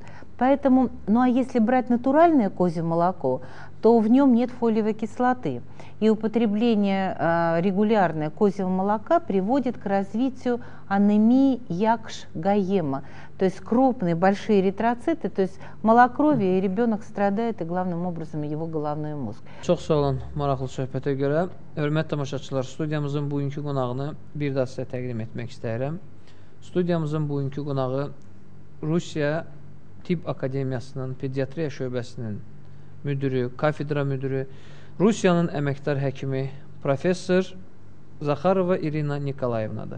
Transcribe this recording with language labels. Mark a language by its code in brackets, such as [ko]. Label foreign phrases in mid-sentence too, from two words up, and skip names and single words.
[ru] Поэтому, ну а если брать натуральное козье молоко, то в нем нет фолиевой кислоты. И употребление регулярное козьего молока приводит к развитию анемии Якш-Гаема. То есть крупные, большие эритроциты, то есть малокровие, и ребенок страдает, и главным образом его головной мозг. [az] Çox sağ olun maraqlı söhbətə görə. Hörmətli tamaşaçılar, studiyamızın bugünkü qonağını bir daha sizə təqdim etmək istəyirəm. Studiyamızın bugünkü qonağı Rusiya Tibb Akademiyasının Pediatriya şöbəsinin müdürü, kafedra müdürü, Rusiyanın əməkdar həkimi, professor Zakharova İrina Nikolayevnadır.